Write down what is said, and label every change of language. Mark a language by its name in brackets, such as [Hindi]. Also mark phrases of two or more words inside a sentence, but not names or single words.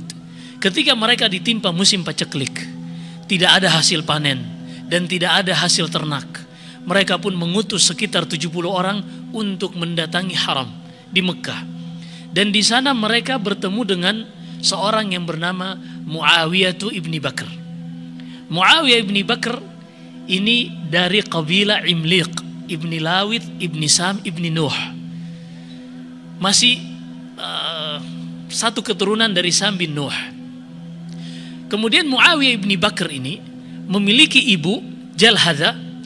[Indonesian] Ketika mereka ditimpa musim paceklik, tidak ada hasil panen dan tidak ada hasil ternak, mereka pun mengutus sekitar 70 orang untuk mendatangi haram di Mekah. Dan di sana mereka bertemu dengan seorang yang bernama Muawiyah ibni Bakr. Muawiyah ibni Bakr ini dari kabilah Imliq ibni Lawith ibni Sam ibni Nuh. Masih satu keturunan dari Sam bin Nuh. Kemudian Muawiyah ibni Bakr ini memiliki ibu Jalhadha.